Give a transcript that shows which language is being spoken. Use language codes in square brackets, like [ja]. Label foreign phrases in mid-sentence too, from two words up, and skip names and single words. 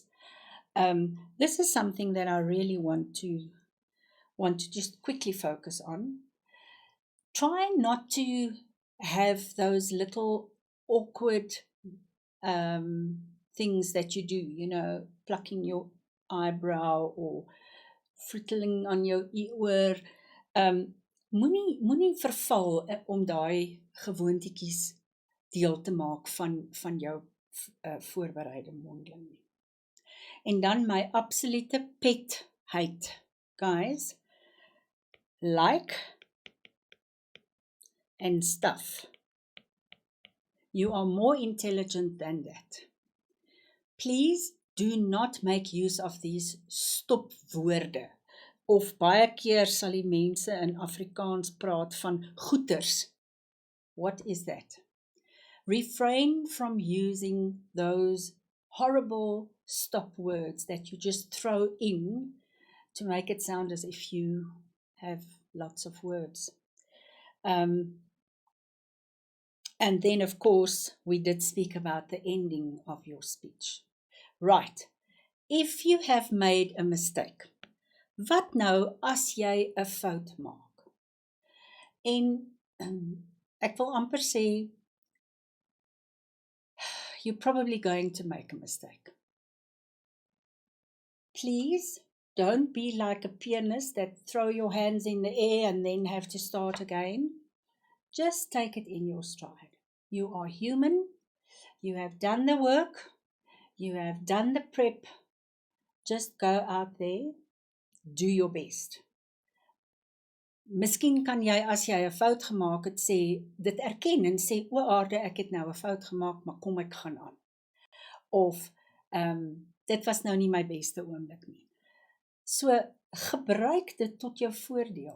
[en] This is something that I really want to just quickly focus on. Try not to have those little awkward things that you do, plucking your eyebrow or frittling on your ear. [af] Moenie verval om daai gewoontetjies deel te maak van jou voorbereide mondeling nie. En dan my absolute [en] pet hate, guys, like and stuff. You are more intelligent than that. Please do not make use of these stopwoorde. [af] Of baie keer sal die mense in Afrikaans praat van goeters. [en] What is that? Refrain from using those horrible stop words that you just throw in to make it sound as if you have lots of words. And then, of course, we did speak about the ending of your speech. Right. If you have made a mistake, [af] wat nou as jy 'n fout maak? En ek wil amper sê, [en] you're probably going to make a mistake. Please don't be like a pianist that throw your hands in the air and then have to start again. Just take it in your stride. You are human. You have done the work. You have done the prep. Just go out there, do your best. [af] Miskien kan jy, as jy 'n fout gemaak het, sê, dit erken en sê, o aarde, ek het nou 'n fout gemaak, maar kom ek gaan aan. Of, dit was nou nie my beste oomblik nie. So, gebruik dit tot jou voordeel.